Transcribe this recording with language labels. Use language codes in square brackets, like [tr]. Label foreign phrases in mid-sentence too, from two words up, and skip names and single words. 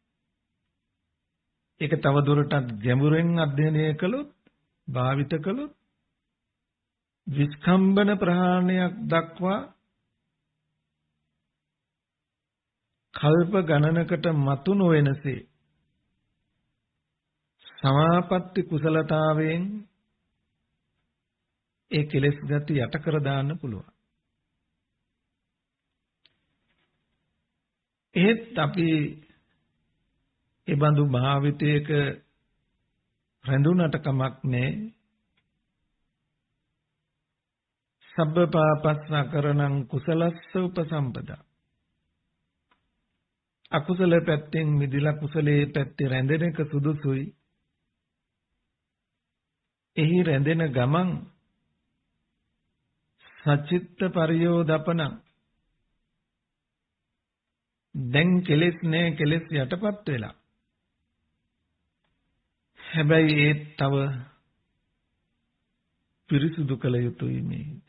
[si] ඒක තව දුරටත් ගැඹුරෙන් අධ්‍යයනය කළොත්, භාවිත කළොත් විස්කම්බන ප්‍රහාණයක් දක්වා කල්ප ගණනකට මතු නොවෙනසේ සමාපatti කුසලතාවයෙන් ඒ කෙලෙස් ගති යට කර දාන්න පුළුවන්. එහෙත් අපි ඒ බඳු භාවිතයක රැඳුනට කමක් නැහැ. [pi] සබ්බ පාපස්ස කරණං කුසලස්ස උපසම්පදා. [si] අකුසල පැත්තෙන් මිදලා කුසලයේ පැත්තේ රැඳෙන එක සුදුසුයි. එහි රැඳෙන ගමන් [pi] සචිත්ත පරියෝදපන [si] දැන් කෙලෙස් නෑ, කෙලෙස් යටපත් වෙලා හැබැයි ඒ තව පිරිසුදු කළ යුතුයි මේ හිත.